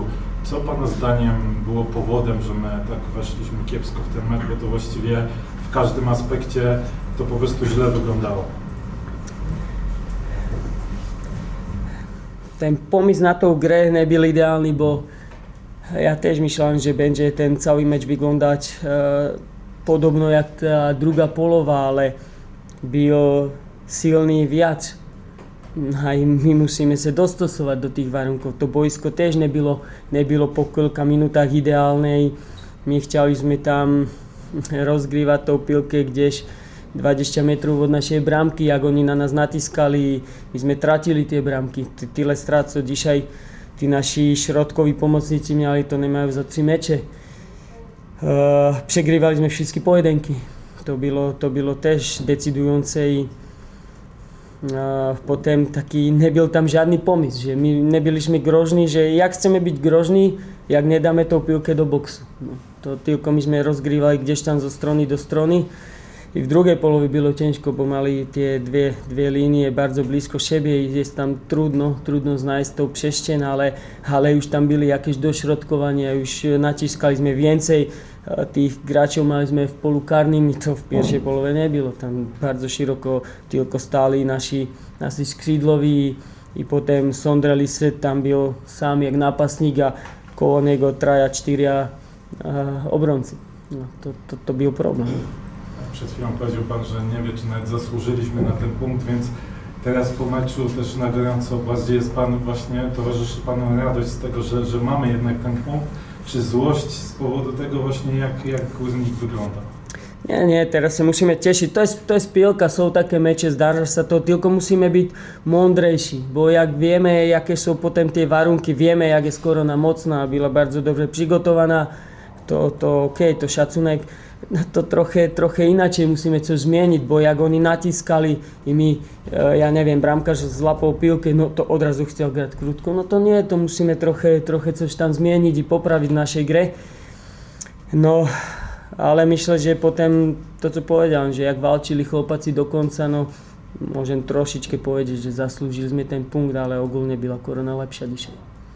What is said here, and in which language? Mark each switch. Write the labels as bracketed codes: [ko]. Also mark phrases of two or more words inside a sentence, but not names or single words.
[pl] Co Pana zdaniem było powodem, że my tak weszliśmy kiepsko w ten mecz, bo to właściwie w każdym aspekcie to po prostu źle wyglądało? Ten pomysł na tą grę nie był idealny, bo ja też myślałem, że będzie ten cały mecz wyglądać podobno jak ta druga połowa, ale był [sk] silný viac. A my musíme sa dostosovať do tých warunków. [pl] To boisko też nebylo po kilka [sk] minutách ideálne. [pl] My chcieli sme tam rozgrívať tou pilke gdzieś 20 metrów od naszej bramky, jak oni na nás natiskali, my [sk] sme tratili tie [pl] bramky. Tyle strát, co dzisiaj [sk] tí naši [pl] środkoví pomocníci mieli, [sk] to nemajú [pl] za 3 mecze. Przegrywali [sk] sme všetky [pl] pojedynky. To bylo też decydujące i potem taki nie był tam żadny pomysł, że my nie byliśmy groźni, że jak chcemy być groźni, jak nie damy tą piłkę do boksu. No, to tylko myśmy rozgrywali gdzieś tam ze strony do strony i w drugiej połowie było ciężko, bo [sk] mali tie [pl] dwie linie bardzo blisko siebie i jest tam trudno znaleźć tą przestrzeń, ale już tam byli jakieś dośrodkowania, już naciskaliśmy więcej. [sk] Tých gračov mali sme v polu [pl] karnym i to v pierwszej połowie nie było. Tam bardzo szeroko tylko stali nasi skrzydloví i potem Sondra Lisset tam byl sám jak napastník a koło niego 3-4 obrońcy. No, to był problem. Przed chwilą powiedział Pan, że nie wie, czy nawet zasłużyliśmy na ten punkt, więc teraz po meczu też na gorąco bardziej jest Pan właśnie, towarzyszy Panu radość z tego, że mamy jednak ten punkt, czy złość z powodu tego właśnie, jak Górnik wygląda? [sk] Nie, teraz sa musíme tešiť. To je pielka, sú také meče, zdarza sa to, tylko musíme byť mądrejší, bo jak vieme, jaké sú potom tie warunky, vieme, jak je Korona mocná, byla bardzo dobrze przygotowana, to okej, to szacunek, to trochę inaczej musíme coś zmieniť, bo jak oni natiskali i my, ja neviem, bramkarz zlapol piłkę, no to odrazu chcel grať krutko, no to nie, to musíme [pl] trochę coś tam zmienić i poprawić w naszej grze. No, ale myślę, że potem to, co powiedziałem, że jak walczyli chłopacy do końca, no [sk] môžem trošičkę [pl] powiedzieć, że zasłużyliśmy ten punkt, ale ogólnie była Korona lepsza dzisiaj.